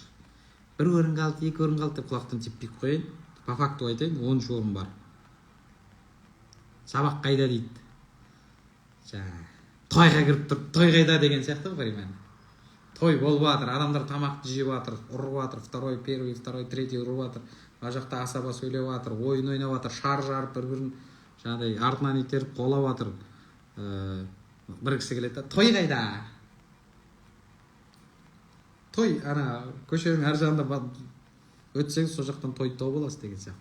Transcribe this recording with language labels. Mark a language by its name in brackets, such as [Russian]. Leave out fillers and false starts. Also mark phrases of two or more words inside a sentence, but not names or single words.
[Kazakh] 1 орын қалды, 2 орын қалды деп құлақтан теппей қояйын. [Russian] По факту [Kazakh] айтайын, 13 орын бар. Сабақ қайда дейді. Тойға кіріп тұрып, той қайда деген сияқты ғой, той болып жатыр, адамдар тамақты жеп жатыр, ұрып жатыр, [Russian] первый, второй, третий [Kazakh] ұрып жатыр. Ар жақта асаба сөйлеп жатыр, ойын ойнап жатыр, шар жарып бір-бірін жаңағыдай артынан итеріп қолап жатыр. Бір кісі келеді, той қайда? Той ана көшенің ар жағында өтсеңіз, сол жақтан тойды тауып аласыз деген сияқты.